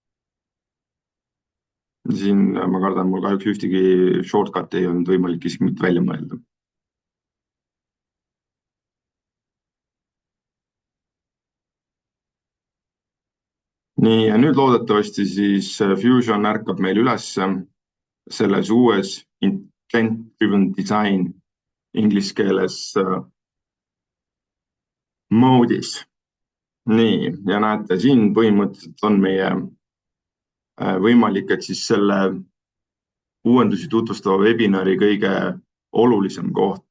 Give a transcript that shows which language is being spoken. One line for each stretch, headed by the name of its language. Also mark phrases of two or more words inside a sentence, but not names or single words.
Estonian: Siin ma kardan, mul kahjuks ühtegi shortcut'i ei olnud võimalik isegi mitte välja mõelda. Nii, ja nüüd loodetavasti siis Fusion ärkab meil üles selles uues
English: intent-driven design
Estonian: inglise keeles mode'is. Nii, ja näete, siin põhimõtteliselt on meie võimalik, et siis selle uuendusi tutvustava webinari kõige olulisem koht.